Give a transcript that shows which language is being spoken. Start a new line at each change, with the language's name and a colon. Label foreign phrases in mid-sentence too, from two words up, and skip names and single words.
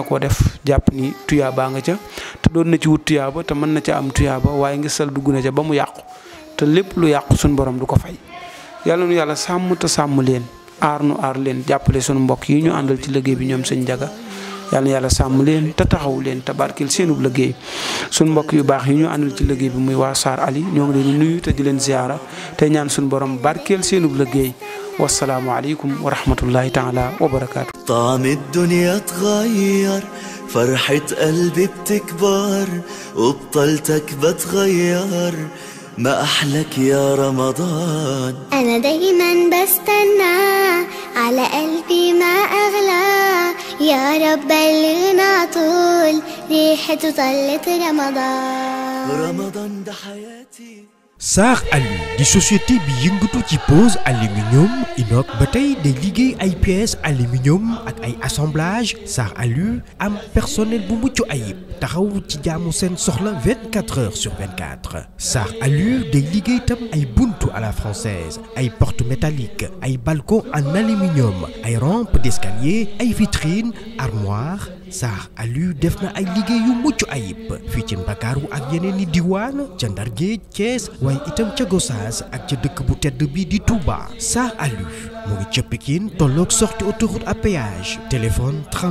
Wolof: koo def jàpp ni tuyaabaa nga ca te doon na ci wut tuyaaba te mën na ca am tuyaaba waaye ngi sal dugg na ca ba mu yàqu te lépp lu yàqu suñu borom du ko fay yàlla nu yàlla sàmm te sàmm leen aar nu aar leen jàppale suñu mbokk yi ñu àndal ci liggéey bi ñoom sëñ Njaga yàlla na yàlla sàmm leen te taxawu leen te barkeel seenub liggéey suñu mbokk yu baax yi ñu àndal ci liggéey bi muy waa Saar Ali ñoo ngi leen di nuyu te di leen ziyaara te ñaan suñu borom barkeel seenub liggéey
Arabic: والسلام عليكم ورحمة الله تعالى وبركاته. طعم الدنيا اتغير، فرحة قلبي بتكبر، وبطلتك بتغير، ما أحلك يا رمضان. أنا دايما بستنى، على قلبي ما أغلى، يا رب بلغنا طول ريحته طلت رمضان. رمضان ده حياتي.
Wolof: Saar Aliou di société bi yëngatu ci
French: pose aluminium inox
Wolof: ba tey day liggéey ay
French: pièces aluminium
Wolof: ak ay assemblage. Saar Aliou am personnel bu mucc ayib taxaw ci jaamu seen soxla
French: 24 heures sur 24.
Wolof: Saar Aliou day liggéey tam ay buntu
French: à la française,
Wolof: ay
French: portes métalliques,
Wolof: ay
French: balcons en aluminium,
Wolof: ay
French: rampes d'escalier,
Wolof: ay vitrines, armoires. Saar Aliou def na ay liggéey yu mucc ayib fii ci Ndakaaru ak yeneen i diwaan ca Ndar Géej, Thiès waaye itam ca Gossas ak ca dëkk bu tedd bi di Touba. Saar Aliou mu ngi ca Pikine tolloog
French: sortie autoroute à péage.